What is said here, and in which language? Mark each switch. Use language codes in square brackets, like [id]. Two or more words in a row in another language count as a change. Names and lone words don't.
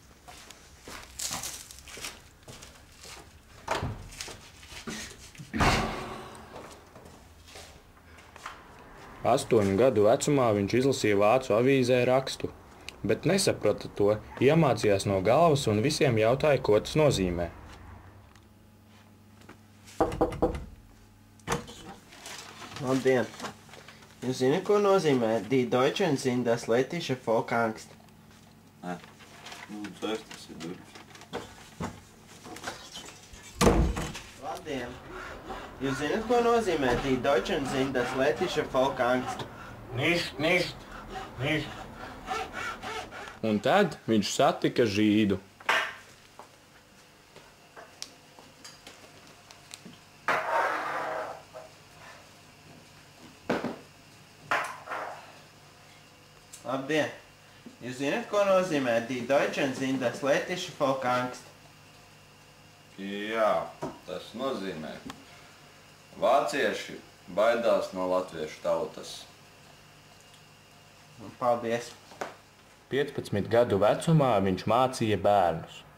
[lv] Astoņu gadu vecumā viņš izlasīja vācu avīzē rakstu, bet nesaprata to, iemācījās no galvas un visiem jautāja, ko tas nozīmē. Labdien! Jūs zināt, ko nozīmē [de] Die Deutschen sind das lettische Volksangst? [lv] Nē, tas ir durvis. Labdien! Jūs zināt, ko nozīmē [de] Die Deutschen sind das lettische Volksangst? [lv] Nicht. Un tad viņš satika žīdu. Labdien! Jūs zināt, ko nozīmē [de] Die Deutschen sind das lettische Volksangst? [lv] Jā, tas nozīmē. Vācieši baidās no latviešu tautas. Paldies! 15 gadu vecumā viņš mācīja bērnus.